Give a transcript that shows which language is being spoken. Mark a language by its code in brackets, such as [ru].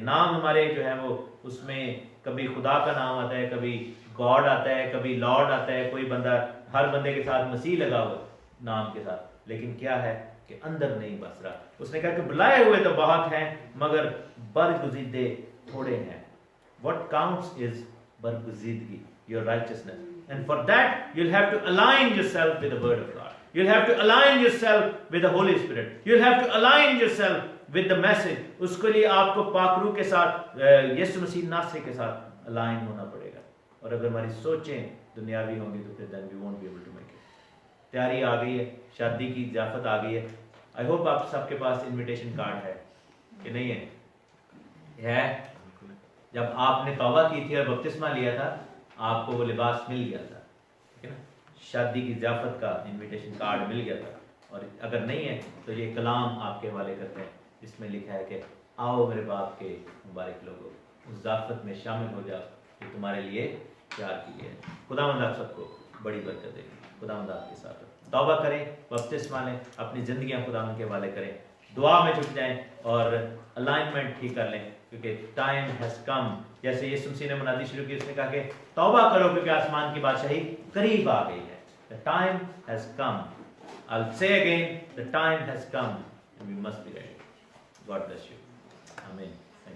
[hi] नाम हमारे जो है वो उसमें कभी खुदा का नाम आता है, कभी गॉड आता है, कभी लॉर्ड आता है. कोई बंदा, हर बंदे के साथ मसीह लगा हुआ नाम के साथ, लेकिन क्या है कि अंदर नहीं बस रहा. उसने कहा कि बुलाए हुए तो बहुत हैं मगर बरगुज़ीदे थोड़े हैं. [en] What counts is बरगुज़ीदगी, your righteousness, and for that you'll have to align yourself with the word of God. You'll have to align yourself with the Holy Spirit. You'll have to align yourself with the message, [hi] उसके लिए आपको पाकरू के साथ यीशु मसीह नासरी के साथ align होना पड़ेगा। और अगर हमारी सोचें दुनियावी होंगी तो फिर [en] then we won't be able to make it। [hi] तैयारी आ गई है, शादी की ज़ियाफ़त आ गई है। [en] I hope [hi] आप सबके पास इनविटेशन कार्ड है कि नहीं है? जब आपने तौबा की थी और बपतिस्मा लिया था, आपको वो लिबास मिल गया था, ठीक है ना? शादी की ज़ियाफ़त का इनविटेशन कार्ड मिल गया था। और अगर नहीं है तो ये कलाम आपके हवाले करते हैं, इसमें लिखा है कि आओ मेरे बाप के मुबारक लोगों, उस ज़ियाफ़त में शामिल हो जाओ जो तुम्हारे लिए तैयार की है। खुदावंद आप सबको बड़ी बरकत देगी। खुदावंद आपके साथ हो। तौबा करें, बपतिस्मा लें, अपनी ज़िंदगियाँ खुदावंद के हवाले करें, दुआ में जुट जाएं और अलाइनमेंट ठीक कर लें, क्योंकि [en] Time has come. [hi] जैसे यीशु मसीह ने मुनादी शुरू की, उसने कहा कि तौबा करो क्योंकि आसमान की बादशाही करीब आ गई है। [en] The time has come. I'll say again, the time has come and we must be ready. God bless you. Amen.